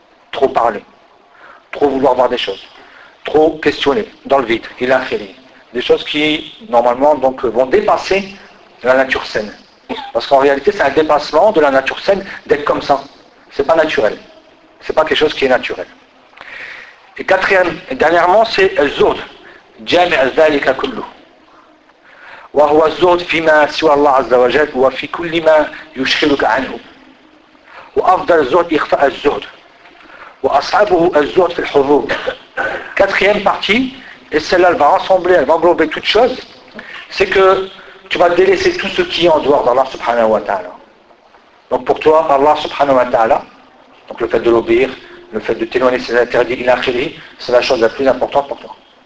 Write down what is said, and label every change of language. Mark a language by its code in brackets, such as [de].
[fr] Trop parler, trop vouloir voir des choses, trop questionner dans le vide et l'infini. Des choses qui, normalement, donc vont dépasser la nature saine. Parce qu'en réalité, c'est un dépassement de la nature saine d'être comme ça. C'est pas naturel. C'est pas quelque chose qui est naturel. Et quatrième, et dernièrement, c'est le zone. [ar] « Jami al-zalika kullu » وهو الزهد فيما سوى الله عز وجل وفي كل ما يشغلك عنه وأفضل الزهد إخفاء الزهد وأصعبه الزهد في الحضور. [fr] Quatrième partie, et celle-là elle va rassembler, elle va englober toute chose, c'est que tu vas délaisser tout ce qui est en dehors d'Allah subhanahu wa ta'ala. Donc pour toi, Allah subhanahu wa ta'ala, donc le fait de l'obéir, le fait de t'éloigner ses interdits et l'akhiri, c'est la chose la plus importante pour toi.